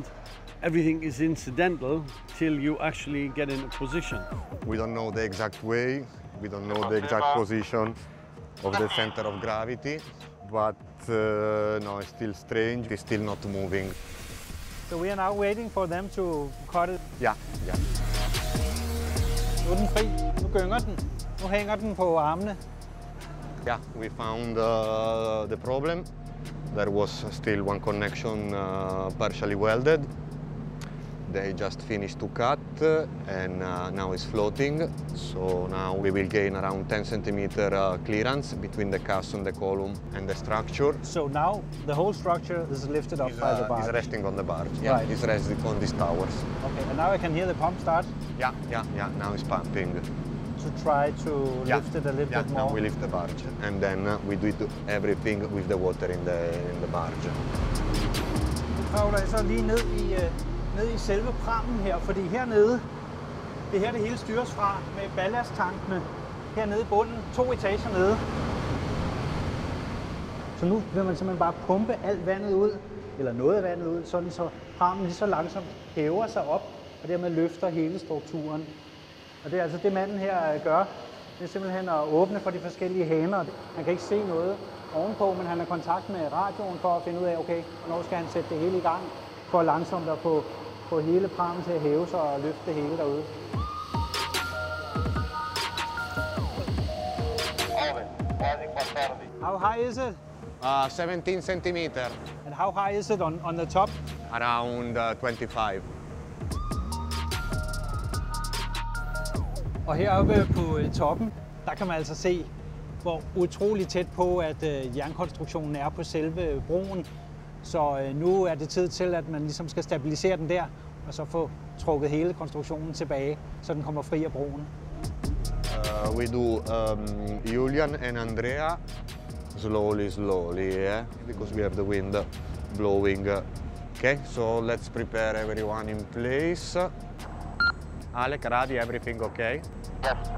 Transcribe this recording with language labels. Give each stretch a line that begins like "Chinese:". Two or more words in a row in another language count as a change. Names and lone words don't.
English: Everything is incidental till you actually get in a position. We don't know the exact way, we don't know the exact position of the center of gravity, but no, it's still strange, it's still not moving. So we are now waiting for them to cut it. Yeah.
Danish: Nu er den fri. Nu gynger den. Nu hænger den på armene.
English: Yeah, we found the problem. There was still one connection partially welded. They just finished to cut and now it's floating. So now we will gain around 10 centimeter clearance between the cask and the column and the structure. So now the whole structure is lifted up by the barge. It's resting on the barge. Yeah, Right. it's resting on these towers. Okay, and now I can hear the pump start Yeah. Now it's pumping. to try to lift it a little bit Now more. we lift the barge and then we do everything with the water in the barge.
Danish: Nu kravler jeg så lige ned i selve prammen her, fordi hernede, det her det hele styres fra med ballasttankene hernede i bunden, 2 etager nede. Så nu vil man simpelthen bare pumpe alt vandet ud, eller noget af vandet ud, sådan så prammen lige så langsomt hæver sig op, og dermed løfter hele strukturen. Og det er altså det manden her gør. Det er simpelthen at åbne for de forskellige haner. Han kan ikke se noget ovenpå, men han har kontakt med radioen for at finde ud af, okay, hvornår skal han sætte det hele i gang, for langsomt at få hele prammen til at hæve sig og løfte det hele derude.
English: How high is it? 17 centimeter, And how high is it on the top? around 25.
Danish: Og heroppe på toppen, der kan man altså se, hvor utrolig tæt på, at jernkonstruktionen er på selve broen. Så nu er det tid til, at man ligesom skal stabilisere den der, og så få trukket hele konstruktionen tilbage, så den kommer fri af broen.
English: We do Julian and Andrea slowly, yeah, because we have the wind blowing. Okay, so let's prepare everyone in place. Alec, Radi, everything okay? Yes.